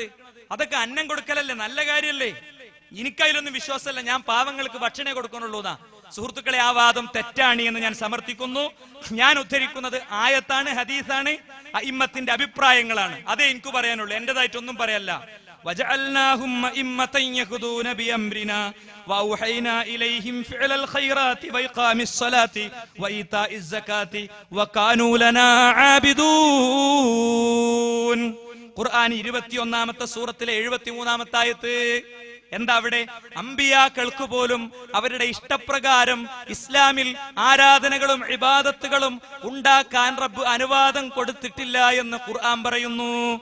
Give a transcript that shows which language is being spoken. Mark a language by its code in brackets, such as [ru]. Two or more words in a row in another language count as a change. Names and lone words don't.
[ml] അതൊക്കെ അന്നം കൊടുക്കലല്ലേ, നല്ല കാര്യല്ലേ? എനിക്കതിലൊന്നും വിശ്വാസമല്ല. ഞാൻ പാവങ്ങൾക്ക് ഭക്ഷണേ കൊടുക്കണുള്ളൂന്നാ. സുഹൃത്തുക്കളെ, ആ വാദം തെറ്റാണ് എന്ന് ഞാൻ സമർത്ഥിക്കുന്നു. ഞാൻ ഉദ്ധരിക്കുന്നത് ആയത്താണ്, ഹദീസാണ്, അഇമ്മത്തിന്റെ അഭിപ്രായങ്ങളാണ്. അതേ എനിക്ക് പറയാനുള്ളൂ, എന്റേതായിട്ടൊന്നും പറയല്ല. [ar] وجعلناهم أئمة يهدون بأمرنا وأوحينا إليهم فعل الخيرات وإقام الصلاة وإيتاء الزكاة وكانوا لنا عابدون. [ml] ഖുർആൻ 21-ാമത്തെ സൂറത്തിലെ 73-ാമത്തെ ആയത്ത്. എന്താ അവിടെ? അമ്പിയാക്കൾക്ക് പോലും അവരുടെ ഇഷ്ടപ്രകാരം ഇസ്ലാമിൽ ആരാധനകളും ഇബാദത്തുകളും ഉണ്ടാക്കാൻ റബ്ബ് അനുവാദം കൊടുത്തിട്ടില്ല എന്ന് ഖുർആൻ പറയുന്നു.